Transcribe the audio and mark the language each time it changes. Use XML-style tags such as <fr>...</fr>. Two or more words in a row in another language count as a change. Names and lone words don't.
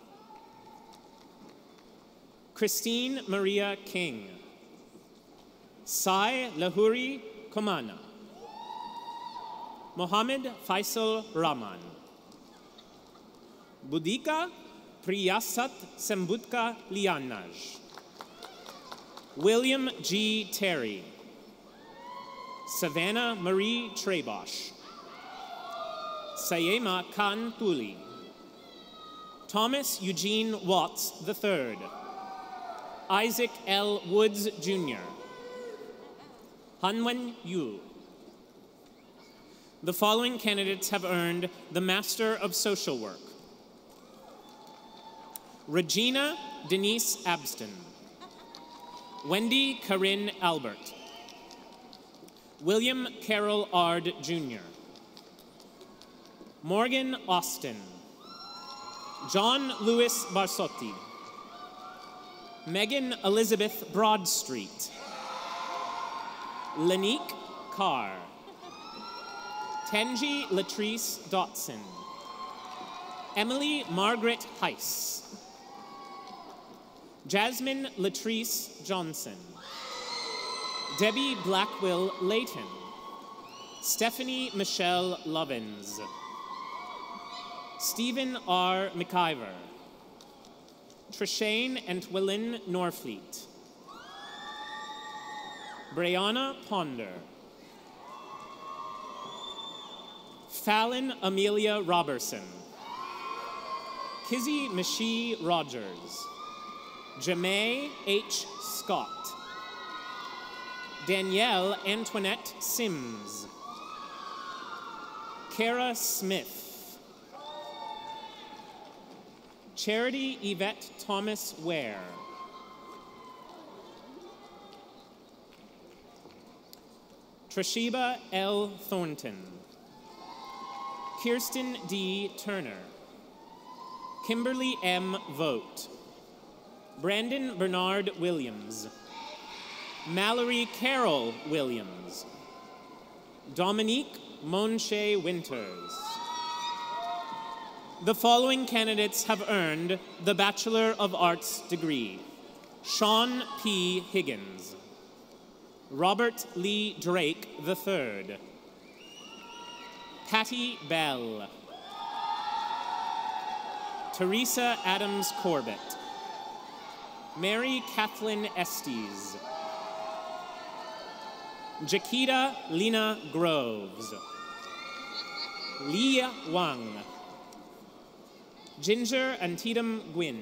<en>Christine Maria King, Sai Lahuri Komana, Mohammed Faisal Rahman, Budika Priyasat Sembutka Lianaj, William G. Terry, Savannah Marie Trebosh, Sayema Khan Tuli, Thomas Eugene Watts III, Isaac L. Woods, Jr., Hanwen Yu. The following candidates have earned the Master of Social Work. Regina Denise Abston, Wendy Corinne Albert, William Carroll Ard, Jr., Morgan Austin, John Louis Barsotti, Megan Elizabeth Broadstreet, Lanique Carr, Tenji Latrice Dotson, Emily Margaret Heiss, Jasmine Latrice Johnson, Debbie Blackwell Layton, Stephanie Michelle Lovins, Stephen R. McIver, Trishane Antwillen Norfleet, Brianna Ponder, Fallon Amelia Robertson, Kizzy Michie Rogers, Jamae H. Scott, Danielle Antoinette Sims, Kara Smith, Charity Yvette Thomas Ware, Trashiba L. Thornton, Kirsten D. Turner, Kimberly M. Vogt, Brandon Bernard Williams, Mallory Carroll Williams, Dominique Monche Winters. The following candidates have earned the Bachelor of Arts degree. Sean P. Higgins, Robert Lee Drake III, Patty Bell, Teresa Adams Corbett, Mary Kathleen Estes, Jaquita Lina Groves. Lia Wang. Ginger Antietam Gwynn.</en>